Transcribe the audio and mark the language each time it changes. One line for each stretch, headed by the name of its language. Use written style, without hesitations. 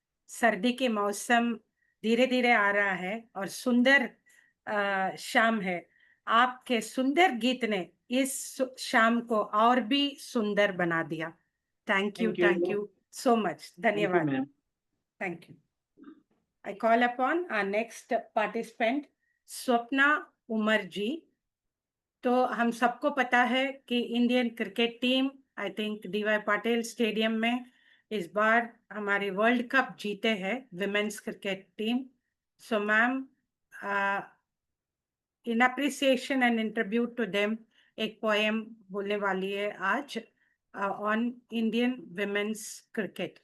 Hindi: सर्दी के मौसम धीरे धीरे आ रहा है और सुंदर शाम है। आपके सुंदर गीत ने इस शाम को और भी सुंदर बना दिया।
English: Thank Thank you. You so much. Thank you
Hindi: धन्यवाद।
English: Ma'am. Thank you. I call upon our next participant, Swapna Umar ji.
Hindi: तो हम सबको पता है कि Indian cricket team
English: I think
Hindi: DY Patil stadium में इस बार हमारी वर्ल्ड कप जीते हैं women's cricket team.
English: so ma'am, in appreciation and in tribute to them
Hindi: एक पोएम बोलने वाली है आज
English: On Indian women's cricket.